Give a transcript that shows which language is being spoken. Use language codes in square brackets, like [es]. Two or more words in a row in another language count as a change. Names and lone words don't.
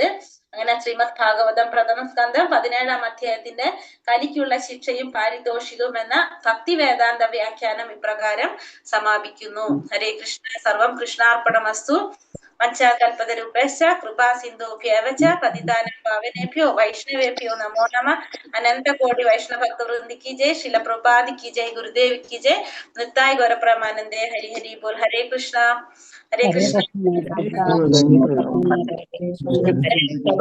[ml] അങ്ങനെ ശ്രീമദ് ഭാഗവതം പ്രഥമ സ്കന്ധം 17-ാം അധ്യായത്തിന്റെ കലിക്കുള്ള ശിക്ഷയും പാരിതോഷികവും എന്ന ഭക്തി വേദാന്ത വ്യാഖ്യാനം ഇപ്രകാരം സമാപിക്കുന്നു. [sa] ഹരേ കൃഷ്ണ. സർവം കൃഷ്ണാർപ്പണമസ്തു. പഞ്ചാകൽപതരൂപേശ്ച കൃപാ സിന്ധുഭ്യവ ച പതിതാനാം പാവനേഭ്യോ വൈഷ്ണവേഭ്യോ നമോ നമഃ. അനന്ത കോടി വൈഷ്ണവ ഭക്തവൃന്ദി [hi] की जय. शिल प्रभुपाद की जय. गुरुदेव की जय. निताय गौर परमानंदे. हरि हरि बोल. हरे कृष्णा. हरे कृष्णा.